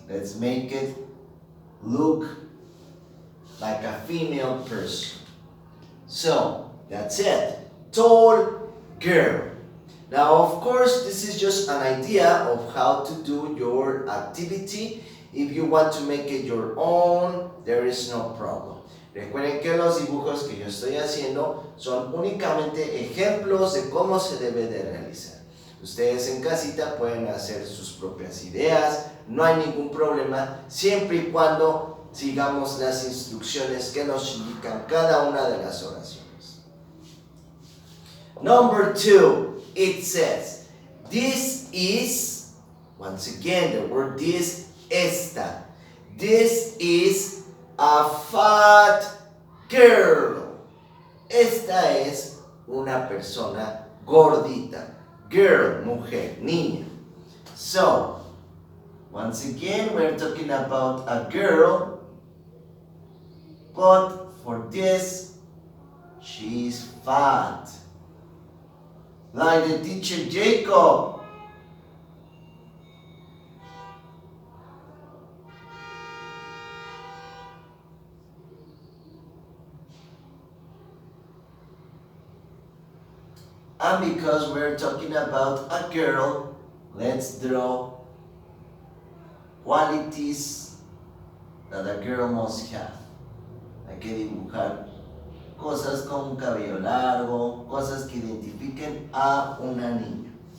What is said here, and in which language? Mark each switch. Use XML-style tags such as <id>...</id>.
<en>Let's make it look like a female person. So, that's it. Tall girl. Now, of course, this is just an idea of how to do your activity. If you want to make it your own, there is no problem.</en> <es>Recuerden que los dibujos que yo estoy haciendo son únicamente ejemplos de cómo se debe de realizar. Ustedes en casita pueden hacer sus propias ideas, no hay ningún problema, siempre y cuando sigamos las instrucciones que nos indican cada una de las oraciones.</es> <en>Number 2, it says, this is, once again, the word this, esta. This is a fat girl.</en> <es>Esta es una persona gordita. Girl, mujer, niña.</es> <en>So, once again, we're talking about a girl, but for this, she's fat. Like the teacher Jacob. And because we're talking about a girl, let's draw qualities that a girl must have.</en> <es>Hay que dibujar cosas con un cabello largo, cosas que identifiquen a una niña.</es>